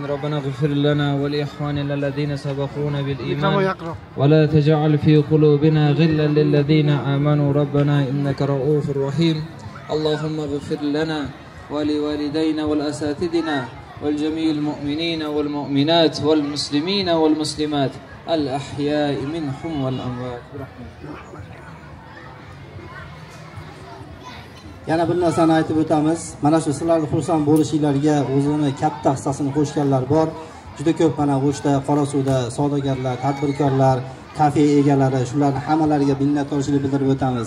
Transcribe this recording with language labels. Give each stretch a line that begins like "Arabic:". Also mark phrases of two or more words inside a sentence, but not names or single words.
Arabic: ربنا اغفر لنا ولإخواننا الذين سبقونا بالإيمان ولا تجعل في قلوبنا غلا للذين آمنوا ربنا إنك رؤوف رحيم. اللهم اغفر لنا ولوالدينا والأساتذتنا والجميع المؤمنين والمؤمنات والمسلمين والمسلمات الأحياء منهم والأموات برحمتك.
Uzbek: Yana bir narsani aytib o'tamiz. Mana shu sizlarning xursand bo'lishinglarga o'zini katta hissasini qo'shganlar bor. Juda ko'p mana O'shda, Qorasuvda savdogarlar, tadbirkorlar, kafe egalari, shularning hammalariga minnatdorchilik bildirib o'tamiz.